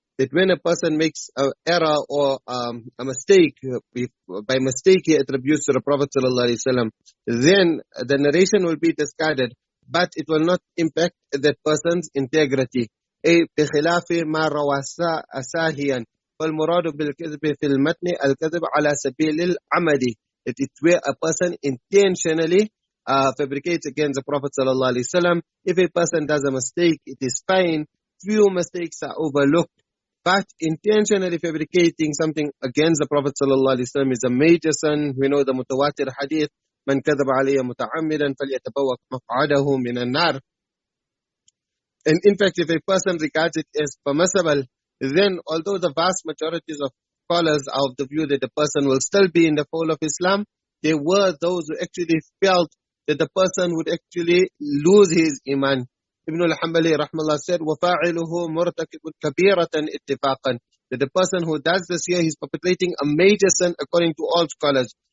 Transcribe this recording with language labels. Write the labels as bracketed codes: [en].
[en] That when a person makes an error or a mistake, by mistake he attributes to the Prophet ﷺ, then the narration will be discarded, but it will not impact that person's integrity. [ar] بخلاف ما روى ساهيا، فالمراد بالكذب في المتن الكذب على سبيل العمد. [en] It's where a person intentionally fabricates against the Prophet ﷺ. If a person does a mistake, it is fine. Few mistakes are overlooked. But intentionally fabricating something against the Prophet ﷺ is a major sin. We know the mutawatir hadith, [ar] من كذب علي متعمدا فليتبوأ مقعده من النار. [en] And in fact, if a person regards it as permissible, then although the vast majorities of scholars are of the view that the person will still be in the fold of Islam, there were those who actually felt that the person would actually lose his iman. Ibn al-Hanbali rahmallah said, [ar] وَفَاعِلُهُ مُرْتَكِبٌ كَبِيرَةً اتِّفَاقًا, [en] that the person who does this here, he's perpetrating a major sin according to all scholars.